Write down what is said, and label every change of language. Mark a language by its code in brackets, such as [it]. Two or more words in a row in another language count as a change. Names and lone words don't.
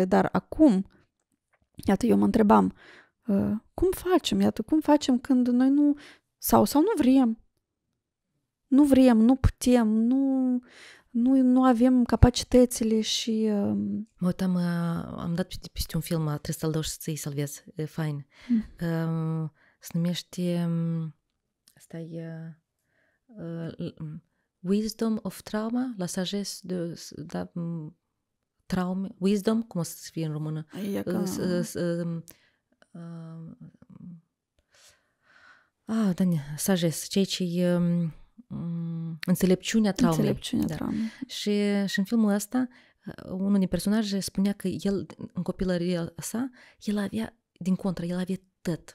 [ro] Dar acum, iată, eu mă întrebam, cum facem când noi nu sau nu vrem, nu putem, nu avem capacitățile și... Mă uitam, am dat peste un film, trebuie să-l dau și să-i salvez, e fain. Se numește, asta e Wisdom of Trauma, [fr] la sagesse de traume, [ro] wisdom, cum o să fie în română? Sagesse, ceea ce e înțelepciunea traumei. Și în filmul ăsta, unul din personaje spunea că el, în copilăria sa, el avea tot.